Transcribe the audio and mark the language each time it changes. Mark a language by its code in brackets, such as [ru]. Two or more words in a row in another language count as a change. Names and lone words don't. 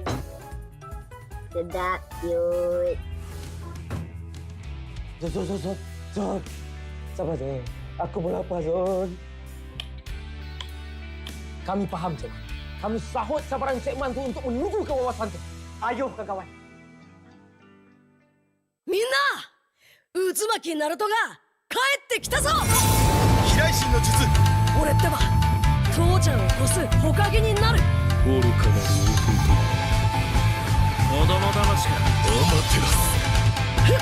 [ms] Sedap, cute. Zon. Sabar, Zon. Aku pun lapar, Zon. Kami faham, Zon. Kami sahut sabaran segmen tu untuk menuju ke wawasan tu. Ayo, kawan. [ja] Minna! うずまきナルトが帰ってきたぞ! 飛来神の術俺ってば父ちゃんを越す火影になる。愚かなる弟子供騙しかアマテラス